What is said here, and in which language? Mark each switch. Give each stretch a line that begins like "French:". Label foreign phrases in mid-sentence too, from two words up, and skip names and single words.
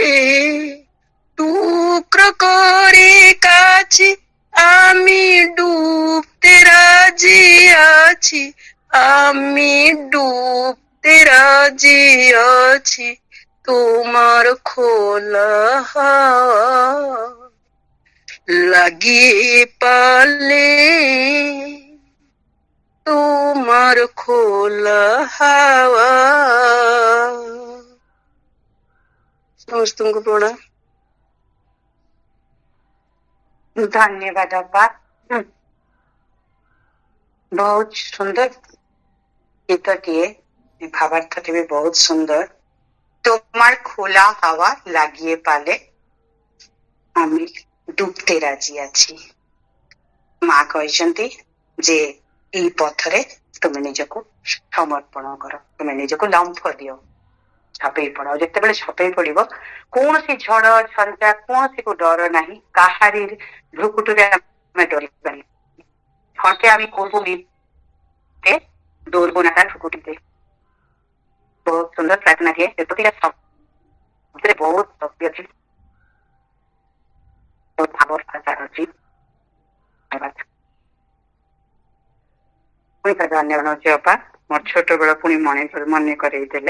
Bangla: টুকরো করে কাছে আমি ডুবতে রাজি আছি, আমি ডুবতে রাজি আছি, তোমার খোলা হাওয়া লাগিয়ে পালে, তোমার খোলা হাওয়া।
Odia: ସମସ୍ତଙ୍କୁ ପ୍ରଣାମ। ଧନ୍ୟବାଦ ଅପା। ବହୁତ ସୁନ୍ଦର ଗୀତଟିଏ, ଭାବାର୍ଥଟି ବି ବହୁତ ସୁନ୍ଦର।
Bangla: তোমার খোলা হাওয়া লাগিয়ে পালে আমি ডুবতে
Odia: ରାଜି ଅଛି। ମା କହିଛନ୍ତି ଯେ ଏଇ ପଥରେ ତୁମେ ନିଜକୁ ସମର୍ପଣ କର, ତୁମେ ନିଜକୁ ଲମ୍ଫ ଦିଅ, ଛପେଇ ପଡ। ଯେତେବେଳେ ଛପେଇ ପଡିବ କୌଣସି ଝଡ ଝଞ୍ଜା କୌଣସିକୁ ଡର ନାହିଁ, କାହାରି ଭ୍ରୁକୁଟିରେ ଆମେ ଡରିବାନି।
Bangla: ঝড়কে আমি করবো নিতে, দৌড়বো না তার ভ্রুকুটিতে।
Odia: ବହୁତ ସୁନ୍ଦର ପ୍ରାର୍ଥନାଟିଏ, ଯେତୋଟିକା ଶବ୍ଦରେ ବହୁତ ଶକ୍ତି ଅଛି, ବହୁତ ଭାବ ଅଛି। ଧନ୍ୟବାଦ। ପୁଣି ଥରେ ଧନ୍ୟବାଦ ଅଛି ଅପା, ମୋର ଛୋଟ ବେଳ ପୁଣି ମନେ କରେଇ ଦେଲେ।